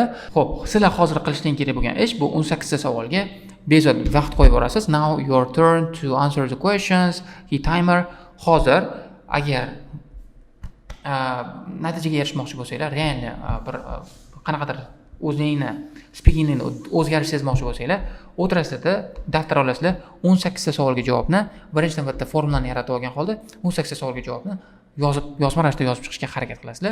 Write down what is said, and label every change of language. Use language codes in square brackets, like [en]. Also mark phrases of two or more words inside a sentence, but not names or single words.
[uz] Xo'p, sizlar hozir qilishdan kerak bo'lgan ish bu 18 ta savolga bezod vaqt qo'yib borasiz. [en] Now your turn to answer the questions. [uz] Timer. Hozir agar natijaga erishmoqchi bo'lsanglar, realni bir qanaqadir o'zingizning speakingni o'zgarish sezmoqchi bo'lsanglar, o'tirasizlar, daftar olasizlar, 18 ta savolga javobni birinchidan bitta formulani yaratib olgan holda 18 ta savolga javobni yozma ravishda yozib chiqishga harakat qilasizlar.